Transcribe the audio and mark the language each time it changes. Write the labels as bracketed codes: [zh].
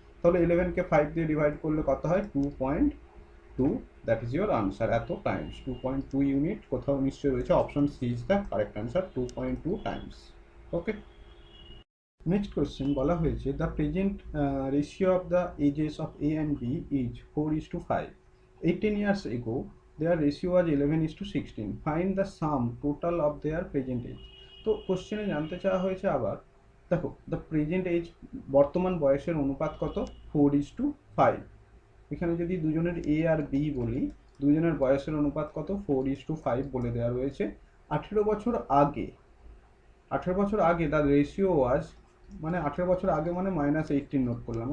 [bn] তাহলে 11কে 5 দিয়ে ডিভাইড করলে কত হয়? 2.2, [en] That is your answer. এত times 2.2 unit [bn] কোথাও নিশ্চয়ই রয়েছে। [en] Option C is the correct answer, 2.2 times. Okay, [bn] next question বলা হয়েছে [en] The present ratio of the ages of A and B is 4:5। 18 years ago their ratio was 11:16. Find the sum total of their present age. [bn] তো কোশ্চেনে জানতে চাওয়া হয়েছে আবার দেখো, [en] the present age [bn] বর্তমান বয়সের অনুপাত কত? 4:5। এখানে যদি দুজনের এ আর বি বলি, দুজনের বয়সের অনুপাত কত? 4:5 বলে দেওয়া রয়েছে। 18 বছর আগে, 18 বছর আগে [en] the ratio was, [bn] মানে 18 বছর আগে মানে -18 নোট করলাম।